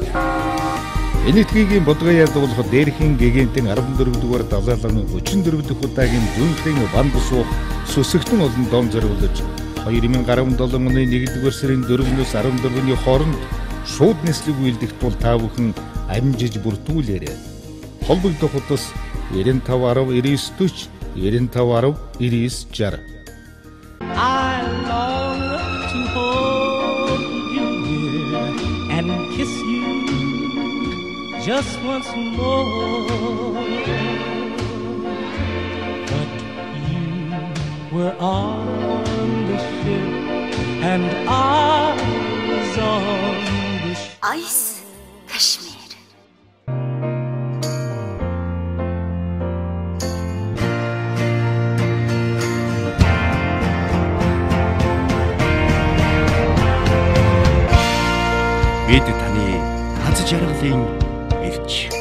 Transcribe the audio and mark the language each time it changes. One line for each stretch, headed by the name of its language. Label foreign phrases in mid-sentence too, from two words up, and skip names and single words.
Mongolian: Энэ этгээгийн бодгоо ядуулах дээрхийн гэгэнтийн 14 дугаар далайланы 34 дахь удаагийн Дүйнхрийн ван бусуух сүсэгтэн олон дом зориулж 2017 оны 1-р сарын 4-өөс 14-ний хооронд шууд нислэг үйлдэх тул та бүхэн амжиж бүрдүүлээрэй. Холбогдох утас 95 10 99 40 95 10 99 60.
English: I long to hold you near and kiss you just once more. But you were on the ship and I was on the ship. Ice Kashmir.
Mongolian: Бид таны хаз жаргалын эрч.